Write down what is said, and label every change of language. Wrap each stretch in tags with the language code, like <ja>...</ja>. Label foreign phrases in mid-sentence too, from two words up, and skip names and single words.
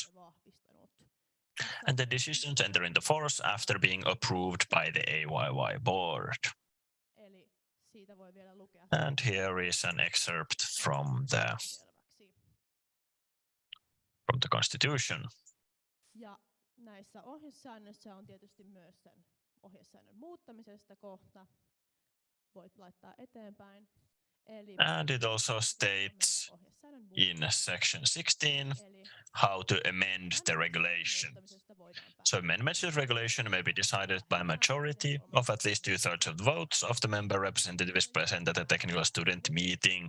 <en>And the decisions enter into force after being approved by the AYY board. And here is an excerpt from the constitution.</en> <fi>Ja näissä ohjesäännöissä on tietysti myös sen ohjesäännön muuttamisesta kohta. Voit laittaa eteenpäin.</fi> <en>And it also states in section 16 how to amend the regulation. So amendments to the regulation may be decided by a majority of at least 2/3 of the votes of the member representatives present at the technical student meeting.</en>